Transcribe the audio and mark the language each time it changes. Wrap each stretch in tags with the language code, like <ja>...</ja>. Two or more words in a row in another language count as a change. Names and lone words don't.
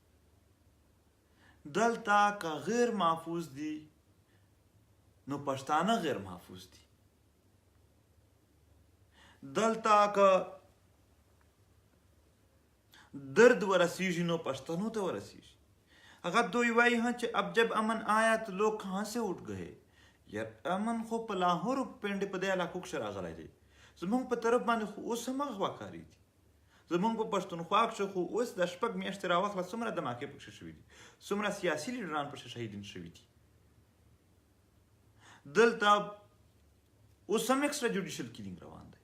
<ps>دلته که غیر محفوظ دي نو پښتانه غیر محفوظ دي. دلته که درد ورسیږي نو پښتنو ته ورسیږي. هغه دوی وایي چې</ps> <ur>اب جب امن آیا تو لوگ کہاں سے اٹھ گئے.</ur> <ps>یار امن خو په لاهور او پنډې په دې علاقو کښې راغلی دی، زمونږ په طرف باندې خو اوس همغه غواکاري دي. زمونږ په پښتونخوا کښې خو اوس د 6 میاشتې راواخله څومره دماکې پکښې شوي دي، څومره سیاسي لیډران پکښې شهیدین شوي دي. دلته اوس هم</ps> <en>extra judicial killing</en> <ps>روان دی.</ps>